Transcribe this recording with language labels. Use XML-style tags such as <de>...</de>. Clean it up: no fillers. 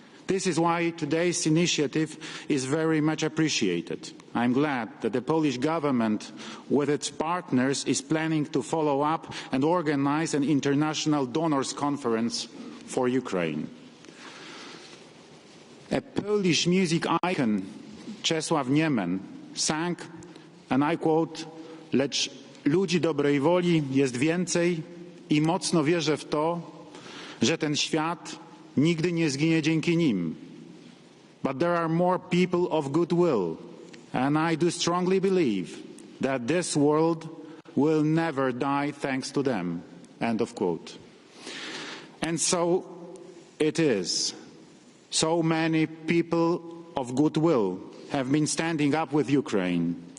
<en>This is why today's initiative is very much appreciated. I'm glad that the Polish government, with its partners, is planning to follow up and organize an international donors conference for Ukraine. A Polish music icon, Czesław Niemen, sang, and I quote,</en> <pl>"Lecz ludzi dobrej woli jest więcej i mocno wierzę w to, że ten świat nigdy nie zginie dzięki nim.</pl> <en>But there are more people of goodwill, and I do strongly believe that this world will never die thanks to them." End of quote. And so it is. So many people of goodwill have been standing up with Ukraine.</en>